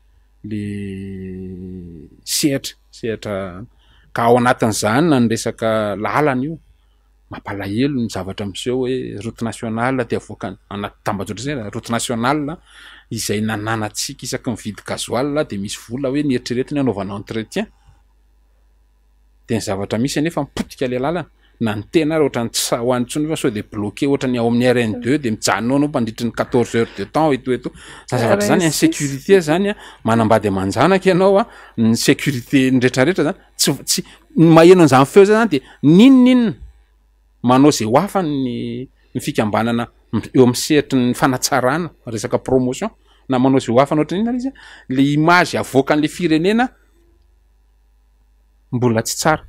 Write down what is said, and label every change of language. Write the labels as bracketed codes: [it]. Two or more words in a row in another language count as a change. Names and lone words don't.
[mg] sehatra ka ao anatin'izany na ny resaka lalana io mampalahelo ny zavatra miseho hoe [fr] route nationale [mg] dia avoaka anaty tambazotra zay [fr] route nationale [mg] izay nananantsika isaky mividy gasoil dia misy vola hoe nieritreretina anaovana entretien dia ny zavatra misy anefa mipotika le lalana na ny tena ary ohatrany tsy sahoany intsony fa sao dia bloqué ohatrany ao amin'ny RN2 dia mijanona anao mandritry ny [fr] 14 heures de temps [mg] eto zany zavatra zany insécurité zany manambady amanjanaka ianao ny sécurité ny rehetrarehetra zany tsy maheno an'izany feo zany dia ninninona manao zay ho afa ny fikambanana eo amin'ny sehatry ny fanatsarana resaka promotion na manao zay ho afa ohatry inona izy le image avoakan'le firenena mbola tsy tsara.